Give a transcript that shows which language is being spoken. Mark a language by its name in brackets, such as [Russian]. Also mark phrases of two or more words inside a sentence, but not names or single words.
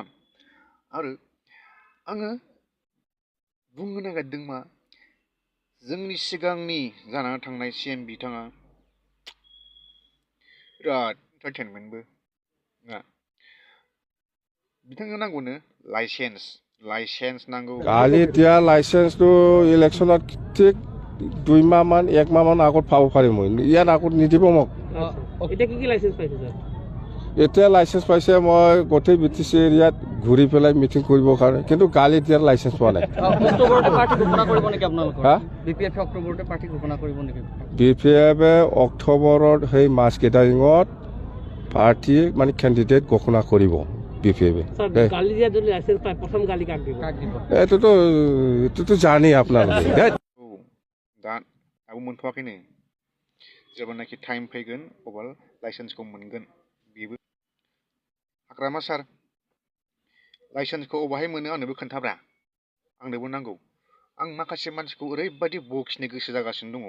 [Bodo] आरो आङो बुंनो नागिरदों मा, जोंनि सिगांनि जानानै थांनाय CM बिथाङा बिराद इन्टारटेनमेन्टबो ना। बिथांनो नांगौनो लाइसेन्स नांगौ। [Assamese] কালি এতিয়া লাইচেন্সটো ইলেকশ্যনত ঠিক 2 মাহ মান 1 মাহ মান আগত পাব পাৰিম মই ইয়াত আগত নিদিব মোক এতিয়া কি লাইসেন্স পাইছে স্যার? এতিয়া লাইচেন্স পাইছে মই গোটেই BTC এৰিয়াত ঘূৰি পেলাই মিটিং কৰিবৰ কাৰণে, কিন্তু কালি এতিয়া লাইচেন্স পোৱা নাই। অক্টোবৰতে পাৰ্টি ঘোষণা কৰিব নেকি আপোনালোকৰ? হা BPF অক্টোবৰতে পাৰ্টি ঘোষণা কৰিব নেকি? BPF অক্টোবৰত সেই মাছ কেটাৰিঙত পাৰ্টি মানে কেণ্ডিডেট ঘোষণা কৰিব BPF। গালি দিয়া যদি লাইসেন্স পায় প্ৰথম গালি কাক দিব? এইটোতো জানেই আপোনালোকে। [Bodo] दा दाबो मोनथ'वाखैनो। जेब्लानाखि टाइम फैगोन अब्ला लाइसेन्सखौ मोनगोन। बेबो हाग्रामा सार, लाइसेन्सखौ अबाहाय मोनो आंनोबो खोन्थाब्रा, आंनोबो नांगौ। आं माखासे मानसिखौ ओरैबायदि बखिनो गोसो जागासिनो दङ।